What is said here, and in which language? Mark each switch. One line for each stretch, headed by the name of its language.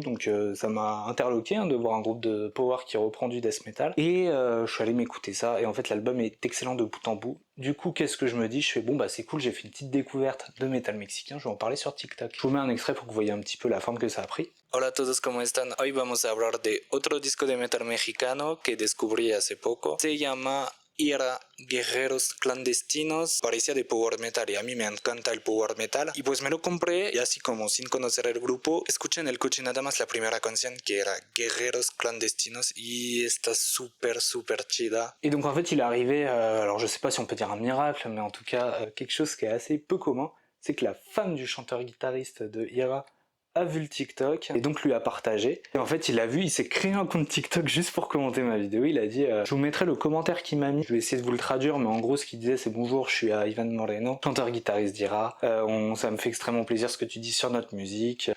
French: Donc ça m'a interloqué de voir un groupe de power qui reprend du death metal. Et je suis allé m'écouter ça et en fait l'album est excellent de bout en bout. Du coup qu'est-ce que je me dis? Je fais bon bah c'est cool, j'ai fait une petite découverte de métal mexicain, je vais en parler sur TikTok. Je vous mets un extrait pour que vous voyez un petit peu la forme que ça a pris.
Spanish: Hola a todos, ¿cómo están? Hoy vamos a hablar de otro disco de metal mexicano que descubrí hace poco. Se llama Ira Guerreros Clandestinos, parecía de power metal y a mí me encanta el power metal y pues me lo compré y así como sin conocer el grupo escuché en el coche nada más la primera canción que era Guerreros Clandestinos y está súper chida.
French: Et donc en fait il est arrivé, alors je sais pas si on peut dire un miracle mais en tout cas quelque chose qui est assez peu commun, c'est que la femme du chanteur-guitariste de Ira a vu le TikTok et donc lui a partagé. Et en fait il a vu, il s'est créé un compte TikTok juste pour commenter ma vidéo. Il a dit je vous mettrai le commentaire qu'il m'a mis, je vais essayer de vous le traduire, mais en gros ce qu'il disait c'est bonjour, je suis à Ivan Moreno, chanteur guitariste d'Ira, ça me fait extrêmement plaisir ce que tu dis sur notre musique.